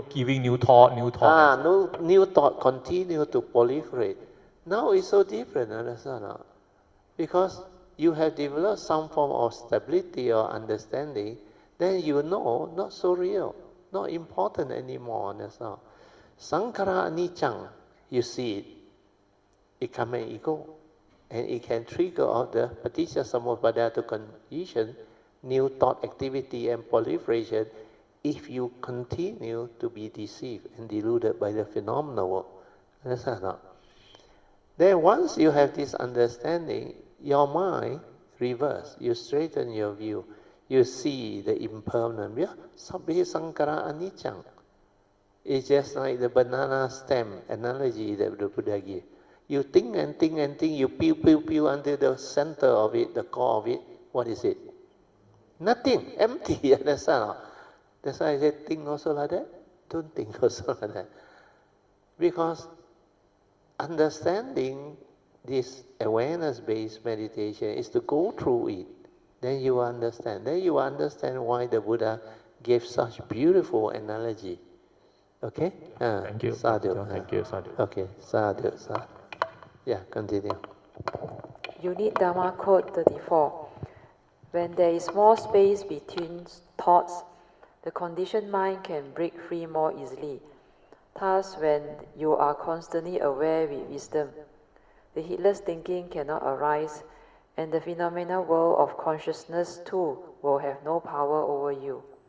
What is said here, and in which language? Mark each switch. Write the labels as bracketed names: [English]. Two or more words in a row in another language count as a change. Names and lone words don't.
[English] giving new thought. New thought continue to proliferate. Now it's so different, understand? Because you have developed some form of stability or understanding, then you know not so real, not important anymore. Understand? [Pali] Sankhara anicca, [English] you see it. It come and it go. And it can trigger of the [Pali] paticca samuppada [English] to condition, new thought activity and proliferation if you continue to be deceived and deluded by the phenomenal world. Understand? Then once you have this understanding, your mind reverse. You straighten your view. You see the impermanent. [Pali] Sabbe sankhara anicca. [English] It's just like the banana stem analogy that the Buddha gave. You think and think and think, you peel until the center of it, the core of it. What is it? Nothing. Empty. Understand? That's why I said, think also like that. Don't think also like that. Because understanding this awareness-based meditation is to go through it. Then you understand. Then you understand why the Buddha gave such beautiful analogy. Okay? Thank you. Sadhu. Thank you, sadhu. Okay, sadhu. Yeah, continue. Unit Dharma Code 34. When there is more space between thoughts, the conditioned mind can break free more easily. Thus, when you are constantly aware with wisdom, the heedless thinking cannot arise, and the phenomenal world of consciousness too will have no power over you.